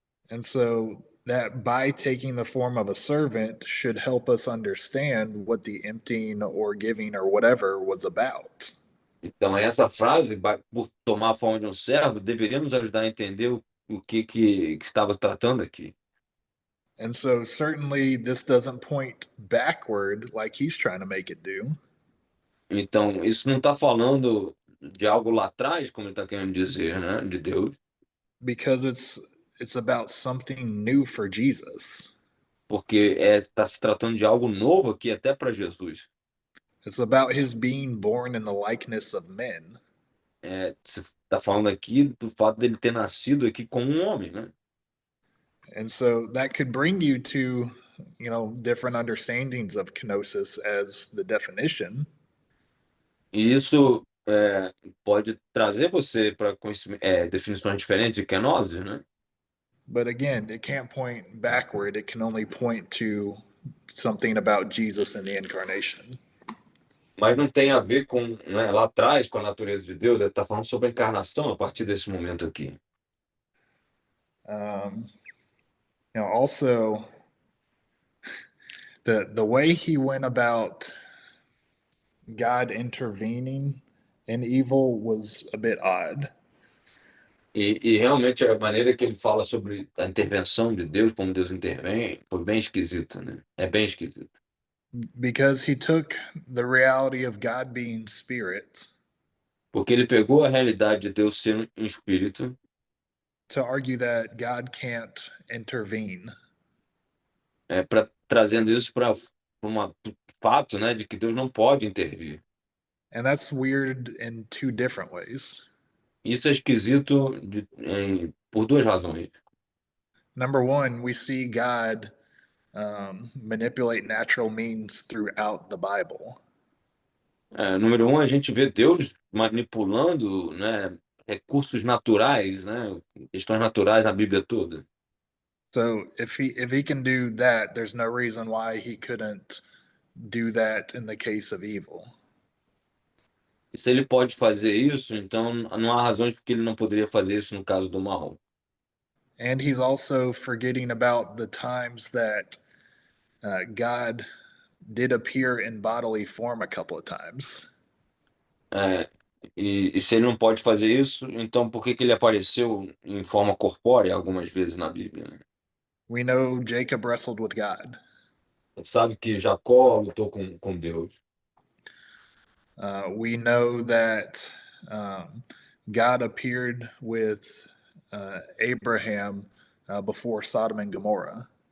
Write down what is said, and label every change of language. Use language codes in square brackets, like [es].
[en] And so that by taking the form of a servant should help us understand what the emptying or giving or whatever was about. [pt] Então, essa frase, por tomar a forma de um servo, deveria nos ajudar a entender o que estava tratando aqui. [en] And so certainly this doesn't point backward like he's trying to make it do. [pt] Então, isso não está falando de algo lá atrás, como ele está querendo dizer, né, de Deus, [en] because it's about something new for Jesus. [pt] porque está se tratando de algo novo aqui até para Jesus. [en] It's about his being born in the likeness of men. [pt] Você está falando aqui do fato dele ter nascido aqui como um homem, né? [en] And so that could bring you to, different understandings of kenosis as the definition. [pt] E isso pode trazer você para definições diferentes de kenosis, né? [en] But again, it can't point backward. It can only point to something about Jesus and the incarnation. [pt] Mas não tem a ver com, né, lá atrás, com a natureza de Deus. Ele está falando sobre a encarnação a partir desse momento aqui. [en] Also, the way he went about God intervening in evil was a bit odd. [pt] E realmente a maneira que ele fala sobre a intervenção de Deus, como Deus intervém, foi bem esquisita, né? É bem esquisito. [en] Because he took the reality of God being spirit [pt] Porque ele pegou a realidade de Deus ser um espírito [en] to argue that God can't intervene. [pt] trazendo isso para um fato, né, de que Deus não pode intervir. [en] And that's weird in two different ways. [pt] Isso é esquisito por duas razões. [en] Number one, we see God manipulate natural means throughout the Bible. [pt] Número um, a gente vê Deus manipulando, né, recursos naturais, né, questões naturais na Bíblia toda. [en] So if he can do that, there's no reason why he couldn't do that in the case of evil. [pt] E se ele pode fazer isso, então não há razões porque ele não poderia fazer isso no caso do mal. [en] And he's also forgetting about the times that God did appear in bodily form a couple of times. [pt] E se ele não pode fazer isso, então por que que ele apareceu em forma corpórea algumas vezes na Bíblia, né? [en] We know Jacob wrestled with God. [pt] A gente sabe que Jacó lutou com Deus. [en] We know that God appeared with Abraham before Sodom and Gomorrah.